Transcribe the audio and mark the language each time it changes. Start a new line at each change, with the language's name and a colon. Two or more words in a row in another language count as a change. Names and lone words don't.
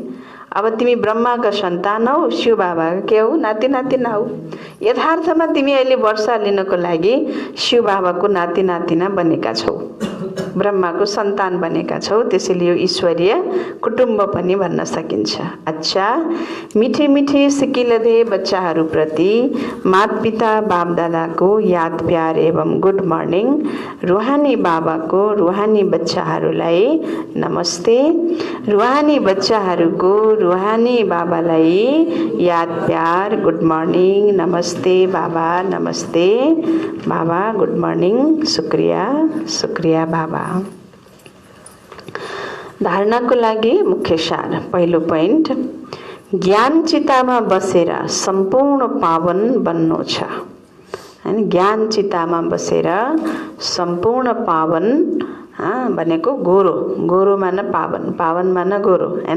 Nepali: अब तिमी ब्रह्माका सन्तान हौ, शिव बाबा के हौ? नाति नातिना हौ। यथार्थमा तिमी अहिले वर्षा लिनको लागि शिव बाबाको नाति नातिना बनेका छौ, ब्रह्माको सन्तान बनेका छौ। त्यसैले यो ईश्वरीय कुटुम्ब पनि भन्न सकिन्छ। अच्छा, मिठे मिठे सिकिलधे बच्चाहरूप्रति माता पिता बाप दादाको याद प्यार एवं
English: good morning.
Nepali: रुहानी बाबाको रुहानी बच्चाहरूलाई नमस्ते। रुहानी बच्चाहरूको रुहानी बाबालाई याद प्यार
English: good morning.
Nepali: नमस्ते बाबा, नमस्ते बाबा,
English: good morning,
Nepali: शुक्रिया शुक्रिया बाबा। धारणाको लागि मुख्य सार। पहिलो पोइन्ट, ज्ञान चितामा बसेर सम्पूर्ण पावन बन्नु छ। हैन, ज्ञान चितामा बसेर सम्पूर्ण पावन भनेको गोरो, गोरो माने पावन, पावन माने गोरो हैन।